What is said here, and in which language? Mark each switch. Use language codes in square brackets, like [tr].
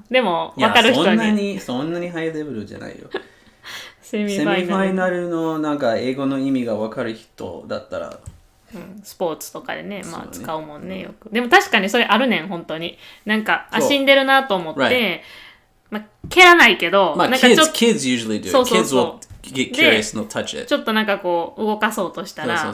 [ja] でも分かる人に。そんなにハイレベルじゃないよ。セミファイナルのなんか英語の意味が分かる人だったら。スポーツとかでね、まあ使うもんねよく。でも確かにそれあるねん本当に。なんか死んでるなと思って。まあ、蹴らないけど、なんかちょっと [en] kids usually do it. [ja] そうそう [en] Kids [ja] そ [en] will get curious and they'll touch it. [ja] ちょっとなんかこう動かそうとしたら、